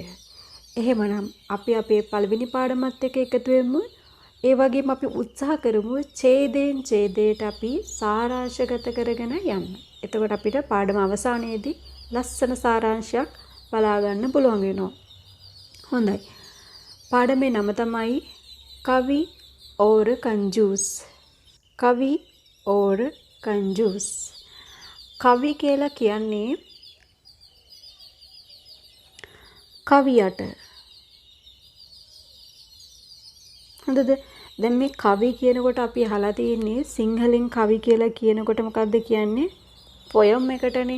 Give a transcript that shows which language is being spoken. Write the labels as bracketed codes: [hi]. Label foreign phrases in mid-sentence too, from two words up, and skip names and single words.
[si] එහෙමනම් අපි අපේ පළවෙනි පාඩමත් එක්ක එකතු වෙමු. ඒ වගේම අපි උත්සාහ කරමු ඡේදයෙන් ඡේදයට අපි සාරාංශගත කරගෙන යන්න. එතකොට අපිට පාඩම අවසානයේදී ලස්සන සාරාංශයක් බලා ගන්න පුළුවන් වෙනවා. හොඳයි. පාඩමේ නම තමයි कवि और कंजूस. कवि और कंजूस. कवि කියලා කියන්නේ කවියට. හොඳද? දැන් මේ කවි කියනකොට අපි අහලා තියෙන්නේ සිංහලෙන් කවි කියලා කියනකොට මොකද්ද කියන්නේ? පොයම් එකටනේ.